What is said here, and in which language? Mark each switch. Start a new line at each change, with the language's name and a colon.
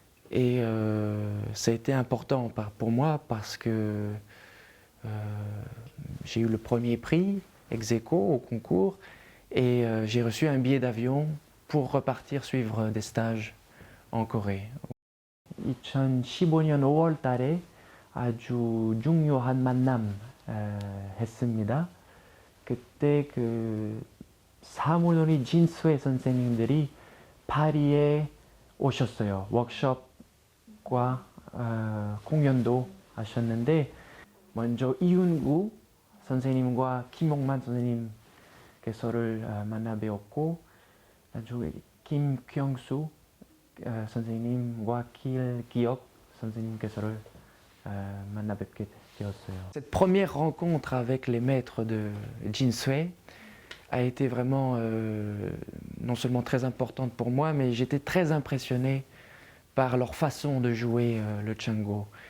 French: Et ça a été important pour moi parce que j'ai eu le premier prix ex aequo au concours et j'ai reçu un billet d'avion pour repartir suivre des stages en Corée.
Korean: 2015년 5월 달에 아주 중요한 만남 했습니다. 그때 사물놀이 진수의 선생님들이 파리에 오셨어요. 워크숍과 공연도 하셨는데 먼저 이윤구 선생님과 김옥만 선생님께서를 만나 뵈었고 나중에 김경수 선생님과 길기혁 선생님께서를 만나 뵙게 되었어요.
French: Cette première rencontre avec les maîtres de Jinsui a été vraiment non seulement très importante pour moi, mais j'étais très impressionné par leur façon de jouer le chango.